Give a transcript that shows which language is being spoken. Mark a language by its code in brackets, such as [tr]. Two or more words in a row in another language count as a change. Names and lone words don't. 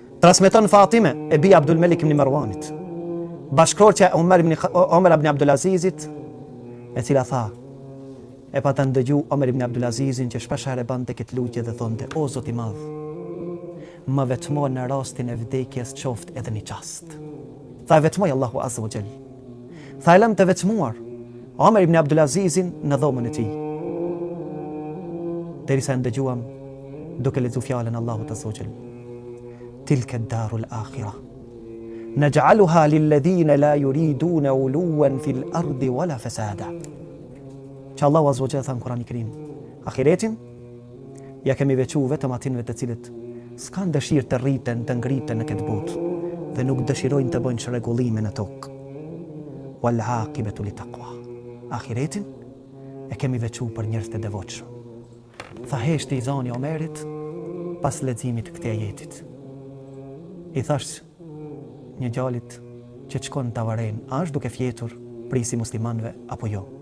[sq] Transmeton Fatime e bija Abdul Melik ibn Marwanit, bashkëshortja Omer ibn Abdulazizit, e cila tha, e pa të ndëgju Omer ibn Abdulazizin që shpeshherë bante këtë lutje dhe thonte: o Zot i madh, më vetmo në rastin e vdekjes qoftë edhe një qast. Tha e vetmoj Allahu [ar] عز وجل. [sq] Tha e lëm të vetmuar Omer ibn Abdulazizin në dhomën e tij. Derisa ndëgjuam duke lexuar fjalën Allahut [ar] عز وجل: تلك الدار الآخرة نجعلها للذين لا يريدون علوا في الأرض ولا فسادا. [sq] Që Allahu [ar] عز وجل [sq] tha në Kur'anin e Kerim, ahiretin ja kemi veçuar vetëm atinve të cilët s'kan dëshirë të rriten, të ngriten në këtë botë dhe nuk dëshirojnë të bëjnë çrregullime në tokë. [ar] والعاقبة للتقوى. [sq] Ahiretin e kemi veçuar për njerëz të devotshëm. Tha heshti i zani Omerit pas leximit të këtij ajetit. I thash një djalit që të shkon të varen, a është duke fjetur prisi muslimanëve apo jo?